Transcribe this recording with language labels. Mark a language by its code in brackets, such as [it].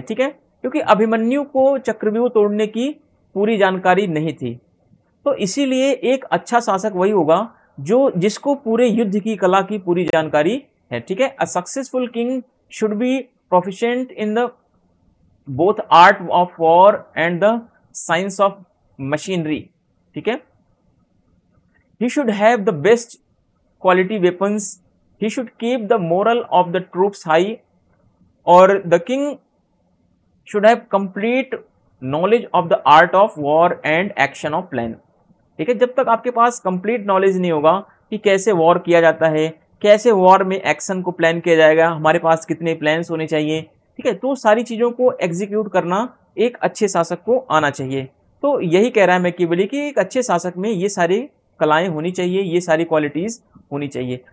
[hi] ठीक है, क्योंकि अभिमन्यु को चक्रव्यूह तोड़ने की पूरी जानकारी नहीं थी। तो इसीलिए एक अच्छा शासक वही होगा जिसको पूरे युद्ध की कला की पूरी जानकारी है, ठीक है। [en] a successful king should be proficient in the both art of war and the science of machinery, [hi] ठीक है। [en] He should have the best quality weapons. He should keep the moral of the troops high, or the king should have complete knowledge of the art of war and action of plan. [hi] ठीक है, जब तक आपके पास complete knowledge नहीं होगा कि कैसे war किया जाता है, कैसे वॉर में एक्शन को प्लान किया जाएगा, हमारे पास कितने प्लान्स होने चाहिए, ठीक है, तो सारी चीज़ों को एग्जीक्यूट करना एक अच्छे शासक को आना चाहिए। तो यही कह रहा है मैकियावेली कि एक अच्छे शासक में ये सारी कलाएं होनी चाहिए, ये सारी क्वालिटीज होनी चाहिए।